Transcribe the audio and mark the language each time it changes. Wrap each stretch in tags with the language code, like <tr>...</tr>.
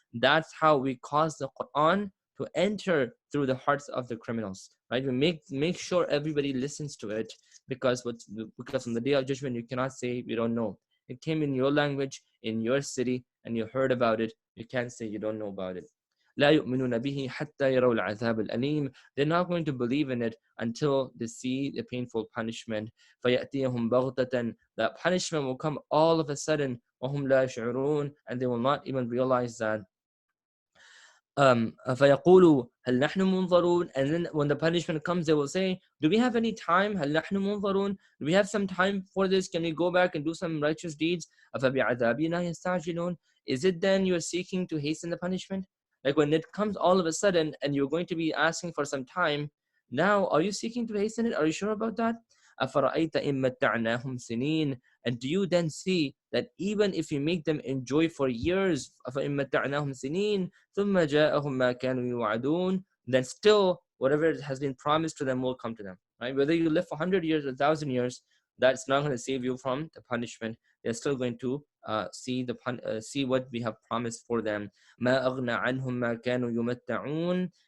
<en>That's how we cause the Quran to enter through the hearts of the criminals, right? We make sure everybody listens to it, because on the day of judgment you cannot say you don't know. It came in your language, in your city, and you heard about it. You can't say you don't know about it.</en> <ar>لا يؤمنون به حتى يروا العذاب الأليم.</ar> <en>They're not going to believe in it until they see the painful punishment.</en> <ar>فيأتيهم بغتة.</ar> <en>That punishment will come all of a sudden.</en> <ar>وهم لا يشعرون.</ar> <en>And they will not even realize that.</en> <ar>فيقولوا هل نحن منظرون.</ar> <en>And then when the punishment comes, they will say, do we have any time?</en> <ar>هل نحن منظرون.</ar> <en>Do we have some time for this? Can we go back and do some righteous deeds?</en> <ar>أفبعذابنا يستعجلون.</ar> <en>Is it then you're seeking to hasten the punishment? Like when it comes all of a sudden and you're going to be asking for some time, now are you seeking to hasten it? Are you sure about that?</en> <ar>أفرأيت إن متعناهم سنين.</ar> <en>And do you then see that even if you make them enjoy for years,</en> <ar>أفإن متعناهم سنين ثم جاءهم ما كانوا يوعدون,</ar> <en>then still whatever has been promised to them will come to them, right? Whether you live for 100 years or 1,000 years, that's not going to save you from the punishment. They're still going to see what we have promised for them.</en> <ar>ما أغنى عنهم ما كانوا يمتعون.</ar>